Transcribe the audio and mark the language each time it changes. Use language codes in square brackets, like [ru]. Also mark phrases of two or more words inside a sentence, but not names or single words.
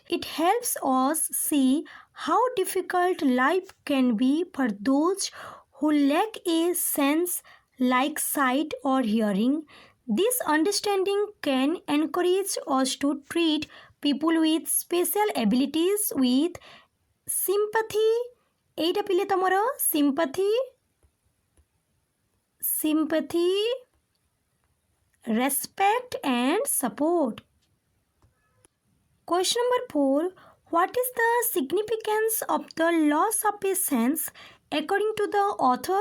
[en] It helps us see how difficult life can be for those who lack a sense like sight or hearing. This understanding can encourage us to treat people with special abilities with sympathy. [or] ଏଟା ପିଲେ ତମର [en] sympathy, respect and support. Question number 4. What is the significance of the loss of a sense according to the author?